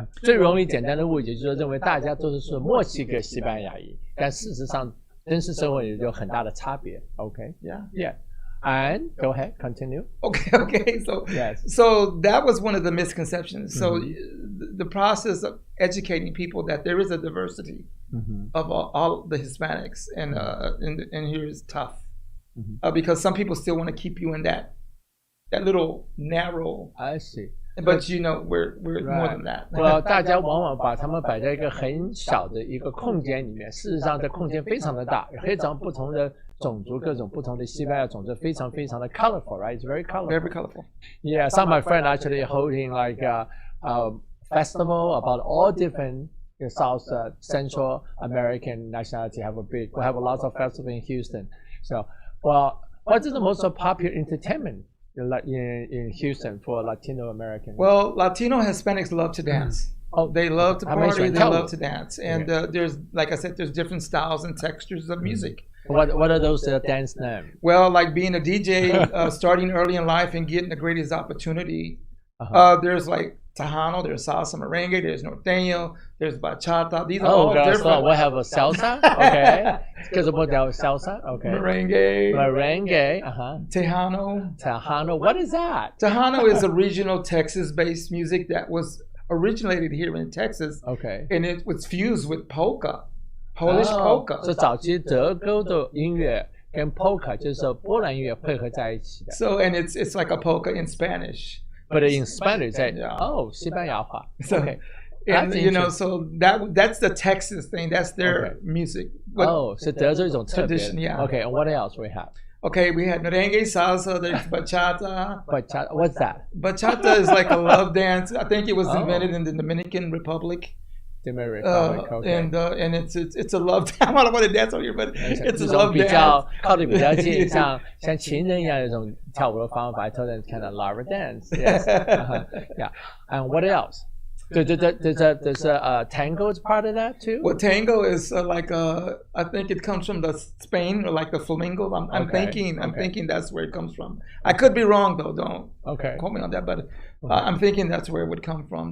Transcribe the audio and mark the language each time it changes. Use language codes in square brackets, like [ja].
[zh] 最容易简单的误解就是认为大家都是说墨西哥西班牙裔，但事实上真实生活也有很大的差别。 [en] Okay, yeah. And go ahead, continue. Okay. So so that was one of the misconceptions. So the process of educating people that there is a diversity of all the Hispanics, and here is tough because some people still want to keep you in that little narrow. I see. But we're more than that. [zh] 大家往往把他们摆在一个很小的一个空间里面，事实上这空间非常的大，非常不同的种族，各种不同的西班牙种族，非常非常的 colorful, right? [en] It's very colorful. Very colorful. Yeah, some of my friends actually holding like a festival about all different South Central American nationality. We have a lot of festivals in Houston. So, well, what is the most popular entertainment in Houston for Latino Americans? Well, Latino Hispanics love to dance. They love to party. They love to dance. And there's, like I said, there's different styles and textures of music. What are those dance names? Well, like being a DJ, starting early in life and getting the greatest opportunity. There's like Tejano, there's salsa merengue, there's norteño, there's bachata. These are all different. So we have a salsa, okay. Because about salsa, okay. Merengue. Tejano. What is that? Tejano is a regional Texas-based music that was originated here in Texas. Okay. And it was fused with polka, Polish polka. [zh] So 早期德州的音乐跟 polka 就是波兰音乐配合在一起的。 [en] So and it's like a polka in Spanish. But in Spanish, [zh] 西班牙话。 [en] So, okay. And you know, so that's the Texas thing. That's their music. [zh] Oh, 是德州一种特别的 [en] tradition, yeah. Okay, and what else we have? Okay, we had merengue, salsa, there's bachata. Bachata, what's that? Bachata is like a love dance. I think it was invented in the Dominican Republic. Dominican Republic, okay. And it's a love dance. I don't want to dance on here, but it's a love [zh] 比较 [en] dance. [zh] 靠得比较近，像情人一样的一种跳舞的方法。 [en] I told them kind of love dance. Yes. Yeah. And what else? There's a tango is part of that too. Well, tango is like I think it comes from the Spain, or like the flamenco. I'm thinking that's where it comes from. I could be wrong though. Don't quote me on that, but I'm thinking that's where it would come from.